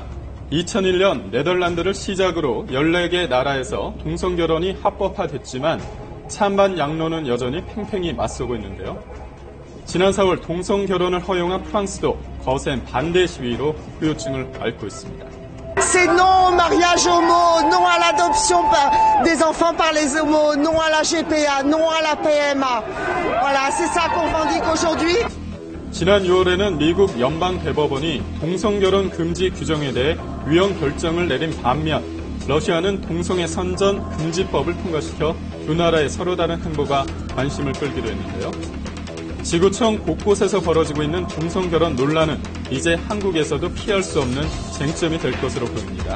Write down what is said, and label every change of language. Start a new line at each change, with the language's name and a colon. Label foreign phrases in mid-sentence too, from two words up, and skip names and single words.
Korean: 2001년 네덜란드를 시작으로 14개 나라에서 동성결혼이 합법화됐지만 찬반 양론은 여전히 팽팽히 맞서고 있는데요. 지난 4월 동성결혼을 허용한 프랑스도 거센 반대 시위로 후유증을 앓고 있습니다.
French: C'est non au mariage homo, non à l'adoption des enfants par les homos, non à la GPA, non à la PMA. Voilà, c'est ça qu'on revendique aujourd'hui.
Korean: 지난 6월에는 미국 연방대법원이 동성결혼 금지 규정에 대해 위헌 결정을 내린 반면 러시아는 동성애 선전 금지법을 통과시켜 두 나라의 서로 다른 행보가 관심을 끌기도 했는데요. 지구촌 곳곳에서 벌어지고 있는 동성결혼 논란은 이제 한국에서도 피할 수 없는 쟁점이 될 것으로 보입니다.